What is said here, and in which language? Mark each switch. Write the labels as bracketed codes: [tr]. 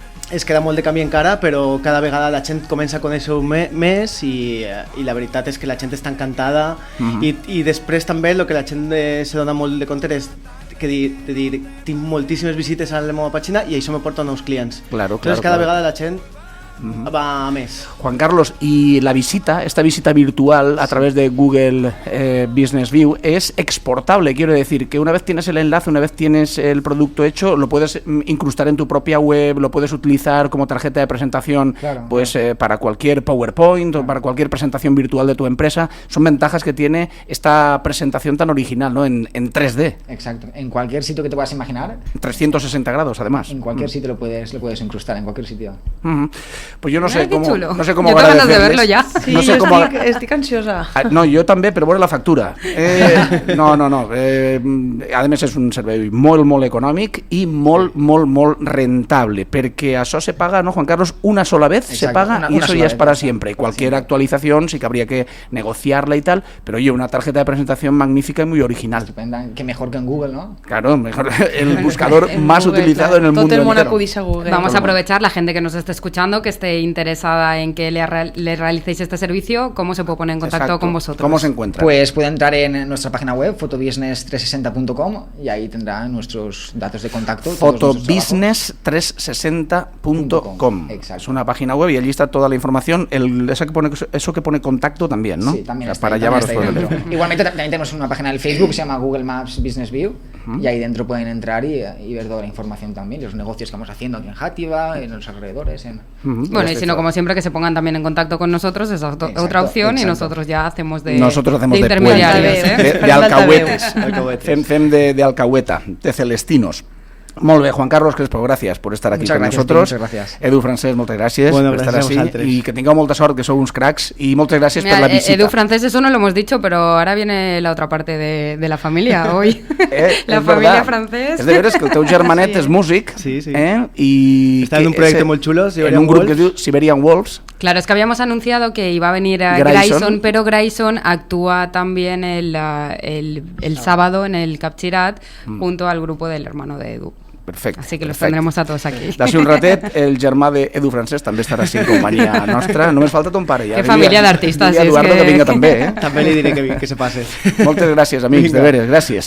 [ca] Es queda molt de camí encara, però cada vegada la gent comença a conèixer-ho més i la veritat és que la gent està encantada i després també el que la gent se dona molt de compte és que dir, tinc moltíssimes visites a la meva pàgina i això me porta nous clients. [es] Claro. [ca] Cada vegada la gent va a més. [es] Juan Carlos, y la visita, esta visita virtual a través de Google Business View es exportable, quiero decir que una vez tienes el enlace, una vez tienes el producto hecho, lo puedes incrustar en tu propia web, lo puedes utilizar como tarjeta de presentación, para cualquier PowerPoint o para cualquier presentación virtual de tu empresa. Son ventajas que tiene esta presentación tan original, ¿no? En 3D. Exacto, en cualquier sitio que te puedas imaginar. 360 grados, además. En cualquier sitio lo puedes incrustar, en cualquier sitio. Pues yo no sé cómo yo va a ganas de verlo ya. Sí, no sé [ca] estic ansiosa. No, jo també, però veure la factura. No. A més, és un servei molt econòmic i molt rentable, perquè això se paga, ¿no, Juan Carlos? [es] Una sola vez. Exacto, se paga y eso ya es para siempre. Cualquier actualización sí que habría que negociarla y tal, pero oye, una tarjeta de presentación magnífica y muy original. Estupenda, que mejor que en Google, ¿no? Claro, mejor, el buscador más Google, utilizado en el mundo entero. Todo el mundo acudís a Google. Vamos a aprovechar, la gente que nos esté escuchando, que esté interesada en que le realicéis este servicio, ¿cómo se puede poner en contacto con vosotros? ¿Cómo se encuentra? Pues puede entrar en nuestra página web, fotobusiness360.com, y ahí tendrá nuestros datos de contacto. Fotobusiness360.com. Es una página web y allí está toda la información. Eso que pone contacto también, ¿no? Sí, también está, para llamaros por el teléfono. Igualmente también tenemos una página del Facebook que se llama Google Maps Business View, y ahí dentro pueden entrar y ver toda la información también, los negocios que vamos haciendo aquí en Játiva, en los alrededores. Bueno, y si no, como siempre, que se pongan también en contacto con nosotros, esa otra opción, y nosotros ya hacemos de intermediarios, de alcahuetes. [ca] Fem de alcahueta, [es] de celestinos. [ca] Molt bé, [es] Juan Carlos Crespo, gracias por estar aquí con nosotros. Muchas gracias. [ca] Edu Francés, moltes gràcies [es] por [ca] estar así y que tingueu molta sort, que sou uns cracs, y moltes gràcies per la visita. [es] Edu Francés, eso no lo hemos dicho, pero ahora viene la otra parte de la familia hoy. La familia Francés. [ca] És de veres que el teu germanet és músic, [es] y está en un proyecto muy chulo, [ca] en un grup que es diu Siberian Wolves. [es] Claro, es que habíamos anunciado que iba a venir a Grayson, pero Grayson actúa también el sábado en el Capchirat junto al grupo del hermano de Edu. [ca] Perfecte. [es] Así que los tendremos a todos aquí. [ca] D'ací un ratet, el germà d'Edu Francés també estarà així en companyia nostra. Només falta ton pare. Que família d'artistes. Diria Eduardo que vinga també. També li diré que se passe. Moltes gràcies, amics, de veres, gràcies.